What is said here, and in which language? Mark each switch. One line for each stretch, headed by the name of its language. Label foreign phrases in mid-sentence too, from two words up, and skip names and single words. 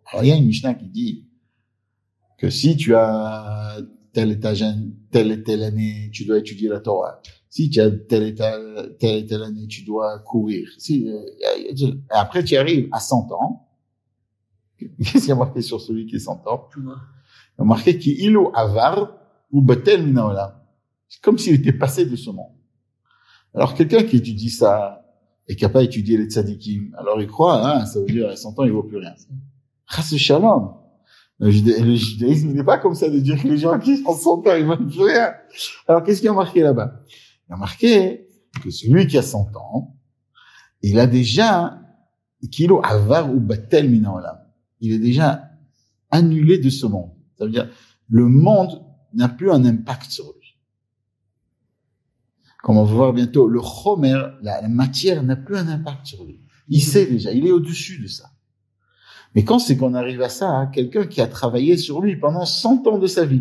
French: Alors, il y a une Mishnah qui dit que si tu as telle et telle année, tu dois étudier la Torah. Si tu as telle et telle année, tu dois courir. Après, tu arrives à 100 ans. Qu'est-ce qu'il y a marqué sur celui qui est 100 ans? Il y a marqué
Hebrew: כי אילו עבר ובטל מן העולם.
French: C'est comme s'il était passé de ce monde. Alors, quelqu'un qui étudie ça et qui n'a pas étudié les tzadikim, alors il croit, ça veut dire à 100 ans, il vaut plus rien.
Hebrew: חס שלום.
French: Le judaïsme, il n'est pas comme ça de dire que les gens qui sont 100 ans, ils ne veulent plus rien. Alors, qu'est-ce qu'il y a marqué là-bas? Il y a marqué que celui qui a 100 ans, il a déjà,
Hebrew: כאילו עבר ובטל מן העולם.
French: Il est déjà annulé de ce monde. Ça veut dire, le monde n'a plus un impact sur lui. Comme on va voir bientôt, le chomer, la matière n'a plus un impact sur lui. Il sait déjà, il est au-dessus de ça. Mais quand c'est qu'on arrive à ça, quelqu'un qui a travaillé sur lui pendant 100 ans de sa vie.